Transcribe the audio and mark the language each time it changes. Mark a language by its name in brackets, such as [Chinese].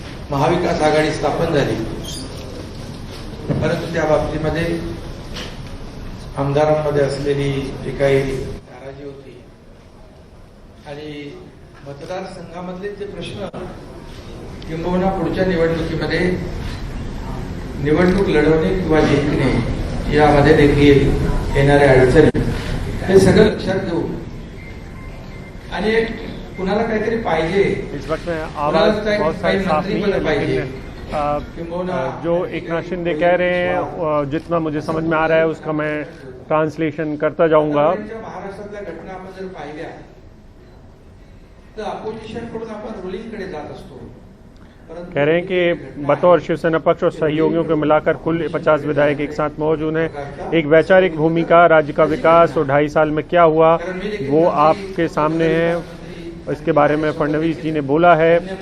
[Marathi] महाविकास आघाडी स्थापन झाली, परंतु त्या बाबतीमध्ये आमदारांमध्ये असलेली जी काही नाराजी होती आणि मतदारसंघामधले जे प्रश्न किंबहुना पुढच्या निवडणुकीमध्ये निवडणूक लढवणे किंवा जिंकणे यामध्ये देखील येणाऱ्या अडचणी हे सगळं लक्षात घेऊन आणि कुणाला काहीतरी पाहिजे, [Hindi] इस वक्त में आवाज बहुत सारी साफ नहीं है, [Marathi] पाहिजे, [Hindi] जो एकनाथ शिंदे कह रहे हैं जितना मुझे समझ में आ रहा है उसका मैं ट्रांसलेशन करता जाऊंगा। [Marathi] महाराष्ट्रातल्या घटना आपण जर पाहिल्या तर अपोजिशन कडून आपण रुलिंगकडे जात असतो। [Hindi] कह रहे हैं कि बतौर शिवसेना पक्ष और सहयोगियों को मिलाकर कुल 50 विधायक एक साथ मौजूद हैं। एक वैचारिक भूमिका, राज्य का विकास और 2.5 साल में क्या हुआ वो आपके सामने है, इसके बारे में फडणवीस जी ने बोला है।